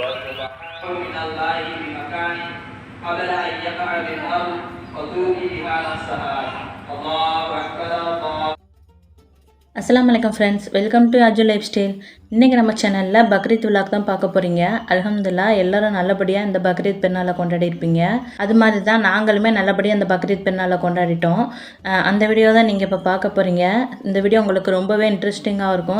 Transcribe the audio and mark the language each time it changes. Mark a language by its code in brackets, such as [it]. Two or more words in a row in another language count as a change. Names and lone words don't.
[ar] من الله بمكان قبل أن يقع بالأرض وتوبي بها نفسها الله أكبر الله. السلام عليكم [en] friends, welcome to Aju Life Style. [ta] இன்றைக்கி நம்ம சேனலில் பக்ரீத் விலாக் தான் பார்க்க போகிறீங்க. அல்ஹம்துலில்லாஹ் எல்லோரும் நல்லபடியாக இந்த பக்ரீத் பெருநாளை கொண்டாடி இருப்பீங்க. அது மாதிரி தான் நாங்களுமே நல்லபடியாக இந்த பக்ரீத் பெருநாளை கொண்டாடிட்டோம். அந்த வீடியோ தான் நீங்கள் இப்போ பார்க்க போகிறீங்க. இந்த வீடியோ உங்களுக்கு ரொம்பவே இன்ட்ரெஸ்டிங்காக இருக்கும்.